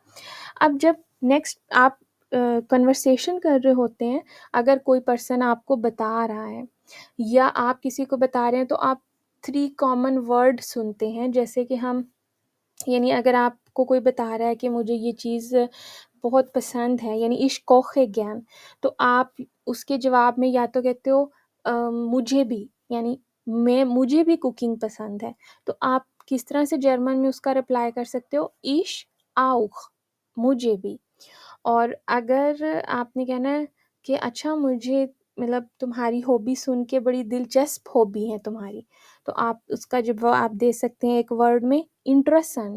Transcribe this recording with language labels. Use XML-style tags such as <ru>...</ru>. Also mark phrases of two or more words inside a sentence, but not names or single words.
<hi>अब जब नेक्स्ट आप कन्वर्सेशन कर रहे होते हैं, अगर कोई पर्सन आपको बता रहा है या आप किसी को बता रहे हैं तो आप 3</hi> <en>common word</en> <hi>सुनते हैं जैसे कि हम यानी अगर आपको कोई बता रहा है कि मुझे ये चीज़ बहुत पसंद है यानी</hi> <de>Ich koche gern</de> <hi>तो आप उसके जवाब में या तो कहते हो मुझे भी यानी मुझे भी कुकिंग पसंद है। तो आप किस तरह से जर्मन में उसका रिप्लाई कर सकते हो</hi> <de>Ich auch</de> <hi>मुझे भी। और अगर आपने कहना है कि अच्छा मुझे मतलब तुम्हारी हॉबी सुन के बड़ी दिलचस्प हॉबी है तुम्हारी, तो आप उसका जवाब दे सकते हैं एक वर्ड में इंटरेस्टेंट।</hi>